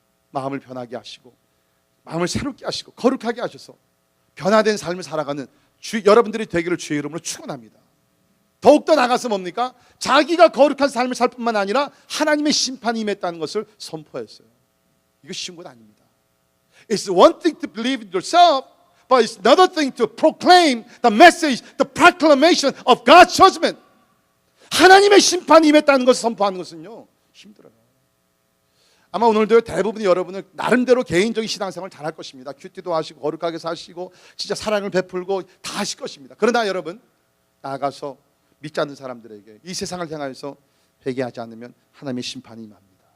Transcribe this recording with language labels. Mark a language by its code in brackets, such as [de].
[ko] 마음을 변하게 하시고 마음을 새롭게 하시고 거룩하게 하셔서 변화된 삶을 살아가는 여러분들이 되기를 주의 이름으로 축원합니다. 더욱더 나가서 뭡니까? 자기가 거룩한 삶을 살 뿐만 아니라 하나님의 심판이 임했다는 것을 선포했어요. 이거 쉬운 건 아닙니다. [en] It's one thing to believe in yourself, but it's another thing to proclaim the message, the proclamation of God's judgment. [ko] 하나님의 심판이 임했다는 것을 선포하는 것은요, 힘들어요. 아마 오늘도 대부분 여러분은 나름대로 개인적인 신앙생활을 잘할 것입니다. 큐티도 하시고 거룩하게 사시고 진짜 사랑을 베풀고 다 하실 것입니다. 그러나 여러분, 나아가서 믿지 않는 사람들에게 이 세상을 향하여서 회개하지 않으면 하나님의 심판이 임합니다.